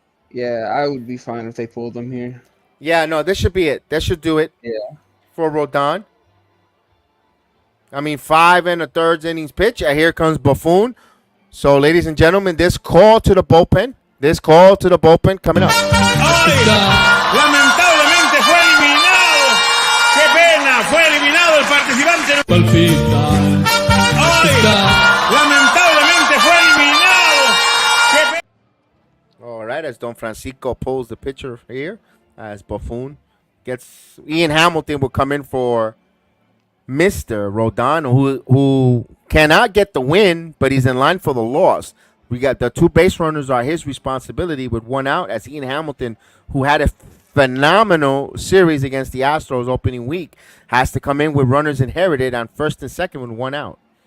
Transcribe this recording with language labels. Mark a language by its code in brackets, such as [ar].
[en] Yeah, I would be fine if they pulled them here. Yeah, no, this should be it. That should do it. Yeah. For Rodon. I mean, 5 1/3 innings pitch. Here comes Buffon. So, ladies and gentlemen, this call to the bullpen coming up. [es] Lamentablemente fue eliminado. Qué pena, fue eliminado el participante. Lamentablemente fue eliminado. Qué pena. [en] All right, as Don Francisco pulls the pitcher here, as Buffon gets Ian Hamilton will come in for Mr. Rodon, who cannot get the win, but he's in line for the loss. We got the 2 base runners are his responsibility with 1 out, as Ian Hamilton, who had a phenomenal series against the Astros opening week, has to come in with runners inherited on first and second with 1 out.